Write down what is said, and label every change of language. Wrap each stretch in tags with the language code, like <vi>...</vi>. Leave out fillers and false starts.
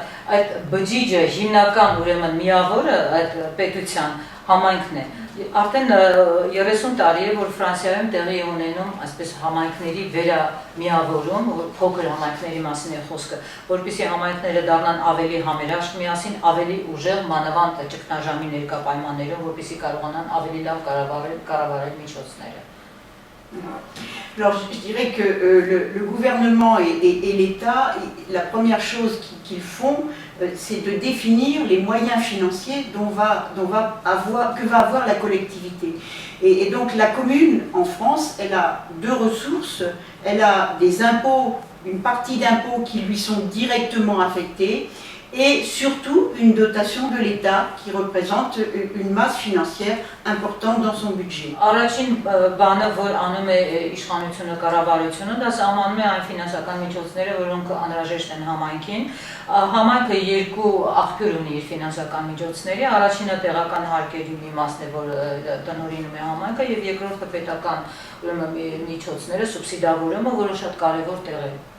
<hy>Այդ բջիջը հիմնական ուրեմն միավորը այդ պետության համայնքն է։ Արդեն 30 տարի է, որ Ֆրանսիայում տեղի է ունենում այսպես համայնքների վերամիավորում, փոքր համայնքների մասին է խոսքը, որպեսզի համայնքները դառնան ավելի համերաշխ միասին, ավելի ուժեղ, մանավանդ ճգնաժամի ներկա պայմաններում, որպեսզի կարողանան ավելի լավ կառավարել միջոցները։</hy> <fr>Alors je dirais que le gouvernement et l'État, la première chose qu'ils font, c'est de définir les moyens financiers que va avoir la collectivité. Et donc la commune en France, elle a deux ressources, elle a des impôts, une partie d'impôts qui lui sont directement affectés, et surtout une dotation de l'État qui représente une masse financière importante dans son budget.</fr> <hy>Առաջին բանը, որ անում է իշխանությունը, կառավարությունը, դա սահմանում է այն ֆինանսական միջոցները, որոնք անհրաժեշտ են համայնքին։ Համայնքը երկու աղբյուր ունի իր ֆինանսական միջոցների, առաջինը տեղական հարկերի մի մասն է, որ տնօրինում է համայնքը, եւ երկրորդը պետական միջոցները, սուբսիդավորումը, որը շատ կարեւոր տեղ է։</hy>